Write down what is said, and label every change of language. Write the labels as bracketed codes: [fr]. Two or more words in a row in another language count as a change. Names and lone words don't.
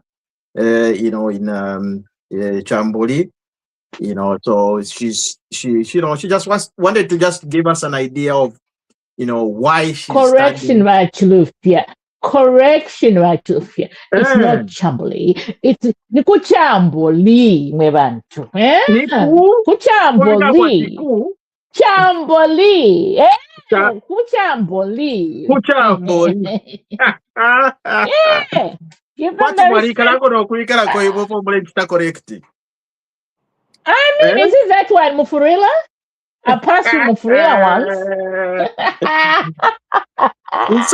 [en] In Chamboli. So she just wanted to just give us an idea of why she's Correction, Rachulufia. It's not Chamboli. It's Nikuchamboli, Mebantu. Kuchamboli. Chamboli. Kuchamboli. Yeah. Give them the respect. correct. I mean, isn't that one Mufurila? I passed through Mufurila once.